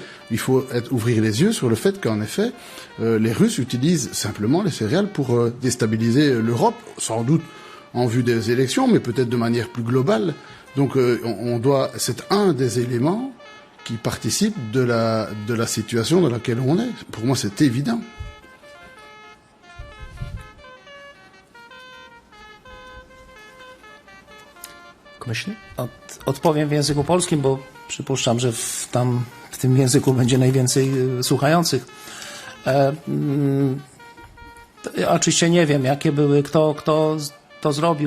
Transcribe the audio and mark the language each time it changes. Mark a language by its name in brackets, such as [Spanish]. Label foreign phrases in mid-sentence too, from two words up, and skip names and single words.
[French] Il faut ouvrir les yeux sur le fait qu'en effet, les Russes utilisent simplement les céréales pour déstabiliser l'Europe, sans doute en vue des élections, mais peut-être de manière plus globale. Donc c'est un des éléments qui participe de la situation dans laquelle on est. Pour moi, c'est évident. [Polish] Odpowiem w języku polskim, bo przypuszczam, że w tym języku będzie najwięcej słuchających. Oczywiście nie wiem, jakie były, kto to zrobił.